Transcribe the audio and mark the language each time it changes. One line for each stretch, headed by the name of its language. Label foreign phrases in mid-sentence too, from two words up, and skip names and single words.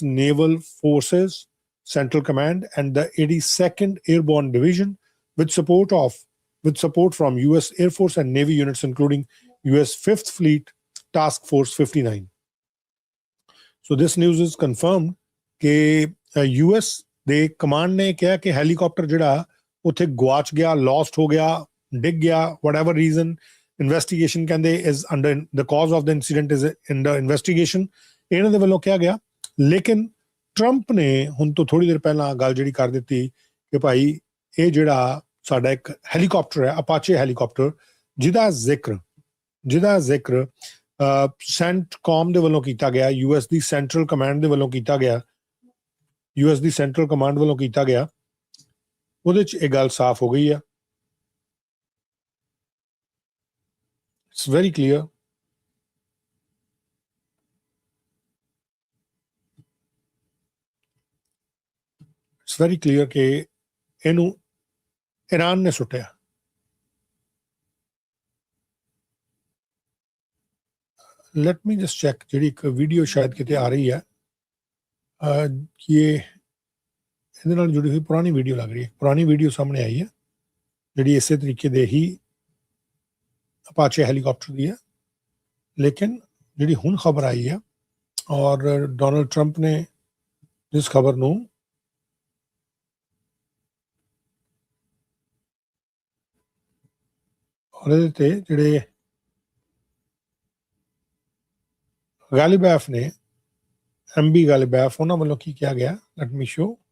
English: Naval Forces Central Command and the 82nd Airborne Division with support from U.S. Air Force and Navy units, including U.S. 5th Fleet Task Force 59. So this news is confirmed
Punjabi: कि US ਦੇ ਕਮਾਂਡ ਨੇ ਕਿਹਾ ਕਿ ਹੈਲੀਕਾਪਟਰ ਜਿਹੜਾ ਉੱਥੇ ਗਵਾਚ ਗਿਆ, lost ਹੋ ਗਿਆ, ਡਿੱਗ ਗਿਆ,
English: whatever reason. Investigation ਕਹਿੰਦੇ is under the cause of the incident is under investigation.
Punjabi: ਇਹਨਾਂ ਦੇ ਵੱਲੋਂ ਕਿਹਾ ਗਿਆ, ਲੇਕਿਨ ਟਰੰਪ ਨੇ ਹੁਣ ਤੋਂ ਥੋੜੀ ਦੇਰ ਪਹਿਲਾਂ ਗੱਲ ਜਿਹੜੀ ਕਰ ਦਿੱਤੀ ਕਿ ਭਾਈ ਇਹ ਜਿਹੜਾ ਸਾਡਾ ਇੱਕ ਹੈਲੀਕਾਪਟਰ ਹੈ, ਅਪਾਚੇ ਹੈਲੀਕਾਪਟਰ, ਜਿਹਦਾ ਜ਼ਿਕਰ ਸੈਂਟਕੌਮ ਦੇ ਵੱਲੋਂ ਕੀਤਾ ਗਿਆ, US ਦੀ ਸੈਂਟਰਲ ਕਮਾਂਡ ਦੇ ਵੱਲੋਂ ਕੀਤਾ ਗਿਆ, US ਦੀ ਸੈਂਟਰਲ ਕਮਾਂਡ ਵੱਲੋਂ ਕੀਤਾ ਗਿਆ, ਉਹਦੇ 'ਚ ਇਹ ਗੱਲ ਸਾਫ਼ ਹੋ ਗਈ ਹੈ.
English: It's very clear. It's very clear
Punjabi: ਕਿ ਇਹਨੂੰ ਈਰਾਨ ਨੇ ਸੁੱਟਿਆ.
English: Let me just check
Punjabi: ਜਿਹੜੀ ਇੱਕ ਵੀਡੀਓ ਸ਼ਾਇਦ ਕਿਤੇ ਆ ਰਹੀ ਹੈ ਕਿ ਇਹਦੇ ਨਾਲ ਜੁੜੀ ਹੋਈ ਪੁਰਾਣੀ ਵੀਡੀਓ ਲੱਗ ਰਹੀ ਹੈ. ਪੁਰਾਣੀ ਵੀਡੀਓ ਸਾਹਮਣੇ ਆਈ ਹੈ ਜਿਹੜੀ ਇਸੇ ਤਰੀਕੇ ਦੇ ਹੀ ਅਪਾਚੇ ਹੈਲੀਕਾਪਟਰ ਦੀ ਹੈ, ਲੇਕਿਨ ਜਿਹੜੀ ਹੁਣ ਖਬਰ ਆਈ ਹੈ ਔਰ ਡੋਨਲਡ ਟਰੰਪ ਨੇ ਜਿਸ ਖਬਰ ਨੂੰ ਉਹਦੇ ਤੇ ਜਿਹੜੇ ਗਾਲਿਬੈਫ ਨੇ, MB ਗਾਲਿਬੈਫ, ਉਹਨਾਂ ਵੱਲੋਂ ਕੀ ਕਿਹਾ ਗਿਆ,
English: let me show.